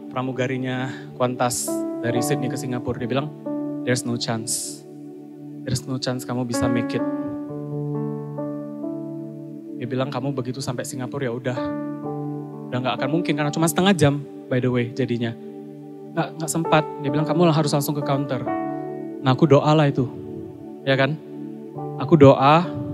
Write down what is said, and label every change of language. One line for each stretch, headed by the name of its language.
Indonesian: pramugarinya Qantas dari Sydney ke Singapura. Dia bilang,
English: there's no chance. There's no chance
Indonesian: kamu bisa
English: make it.
Indonesian: Dia bilang kamu begitu sampai Singapura ya udah gak akan mungkin karena cuma setengah jam
English: by the way
Indonesian: jadinya. Gak sempat. Dia bilang kamu harus langsung ke counter. Nah aku doa lah itu. Ya kan? Aku doa.